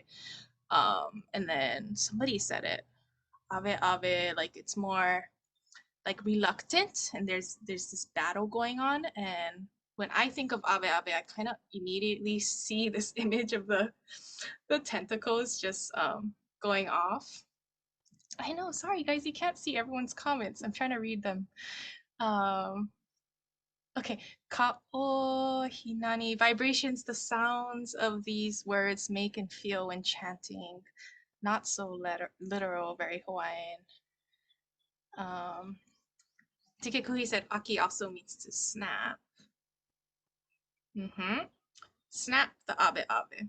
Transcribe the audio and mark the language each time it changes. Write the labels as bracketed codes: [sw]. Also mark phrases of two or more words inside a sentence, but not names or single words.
[en] And then somebody said it, [haw] abe abe, [en] like it's more like reluctant, and there's this battle going on. And when I think of [haw] abe abe, [en] I kind of immediately see this image of the tentacles just going off. I know, sorry guys, you can't see everyone's comments. I'm trying to read them. [haw] Okay, kaʻao hinani, [en] vibrations, the sounds of these words make and feel when chanting. Not so literal, very Hawaiian. Kekuhi said aki also means to snap. Snap the [haw] abe abe.